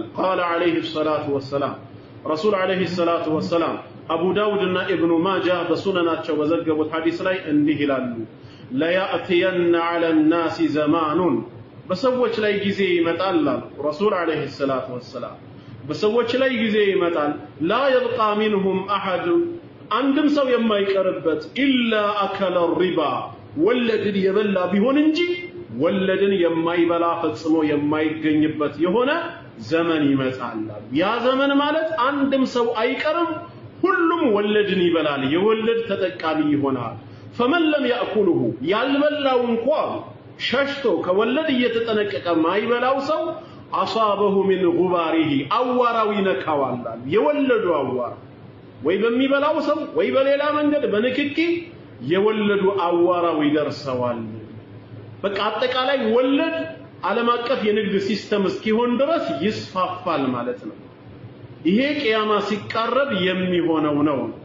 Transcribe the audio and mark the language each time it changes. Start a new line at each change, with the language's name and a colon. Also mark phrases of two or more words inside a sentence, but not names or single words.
Arabic: قال عليه الصلاة والسلام رسول عليه الصلاة والسلام
Amharic: አቡ ዳውድና ኢብኑ ማጃ በሱነናቸው በዘገቡት ሐዲስ ላይ እንዲህ ይላሉ
Arabic: ليأتين على الناس زمان
Amharic: በሰዎች ላይ ጊዜ ይመጣል ረሱል
Arabic: عليه الصلاة والسلام
Amharic: በሰዎች ላይ ጊዜ ይመጣል
Arabic: لا يبقى منهم أحد
Amharic: አንድም ሰው የማይቀርበት
Arabic: إلا أكل الربا
Amharic: ወለድን የበላ ቢሆን እንጂ ወለድን የማይበላ ፈጽሞ የማይገኝበት የሆነ ዘመን ይመጣል ያ ዘመን ማለት አንድም ሰው አይቀርም ሁሉም ወለድን ይበላል የወለድ ተጠቃሚ ይሆናል
Arabic: فمن لم يأكله
Amharic: ያልበላው እንኳን ሸሽቶ ከወለድ እየተጠነቀቀ ማይበላው ሰው
Arabic: أصابه من غباره
Amharic: አዋራው ይነካዋል የወለዱ አዋራ ወይ በሚበላው ሰው ወይ በሌላ መንገድ በንክኪ የወለዱ አዋራው ይደርሰዋል በቃ አጠቃላይ ወለድ ዓለም አቀፍ የንግድ ሲስተም እስኪሆን ድረስ ይስፋፋል ማለት ነው ይሄ ቂያማ ሲቃረብ የሚሆነው ነው